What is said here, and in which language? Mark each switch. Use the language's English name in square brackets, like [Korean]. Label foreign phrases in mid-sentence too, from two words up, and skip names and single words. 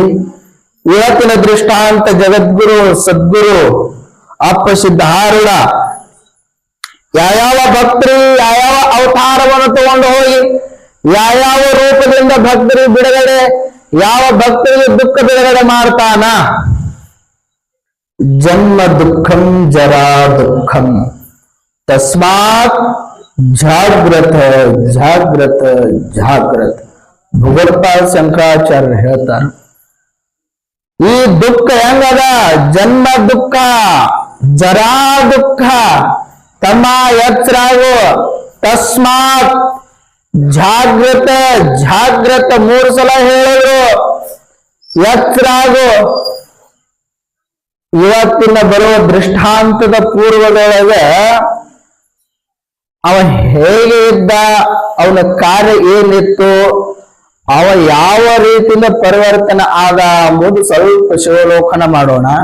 [Kannada] ಇವತ್ತಿನ ದೃಷ್ಟಾಂತ ಜಗದ್ಗುರು ಸದ್ಗುರು ಅಪ್ಪ ಸಿದ್ಧಾರೂಢ ಯಾವ್ಯಾವ ಭಕ್ತರು ಯಾವ್ಯಾವ ಅವತಾರವನ್ನು ತಗೊಂಡು ಹೋಗಿ ಯಾವ್ಯಾವ ರೂಪದಿಂದ ಭಕ್ತರಿಗೆ ಬಿಡುಗಡೆ, ಯಾವ ಭಕ್ತರಿಗೆ ದುಃಖ ಬಿಡುಗಡೆ ಮಾಡ್ತಾನ [Sanskrit] ಜನ್ಮ ದುಃಖಂ ಜರಾ ದುಃಖಂ ತಸ್ಮಾತ್ ಜಾಗ್ರತ ಜಾಗ್ರತ ಜಾಗ್ರತ. [Kannada] ಭಗವತ್ಪಾದ ಶಂಕರಾಚಾರ್ಯ ಹೇಳ್ತಾರ, ಈ ದುಃಖ ಹೆಂಗದ? [Sanskrit] ಜನ್ಮ ದುಃಖ, ಜರಾ ದುಃಖ. [Kannada] ತಮ್ಮ ಎಚ್ಚರಾಗು, [Sanskrit] ತಸ್ಮಾತ್ ಜಾಗ್ರತ ಜಾಗ್ರತ [Kannada] 3 ಸಲ ಹೇಳಿದ್ರು. ಎಚ್ಚರಾಗು. ಇವತ್ತಿನ ಬರುವ ದೃಷ್ಟಾಂತದ ಪೂರ್ವದೊಳಗೆ ಅವ ಹೇಗೆ ಇದ್ದ, ಅವನ ಕಾರ್ಯ ಏನಿತ್ತು, ಅವ ಯಾವ ರೀತಿಯಿಂದ ಪರಿವರ್ತನೆ ಆದ ಎಂಬುದು ಸ್ವಲ್ಪ ಶಿವಲೋಕನ ಮಾಡೋಣ.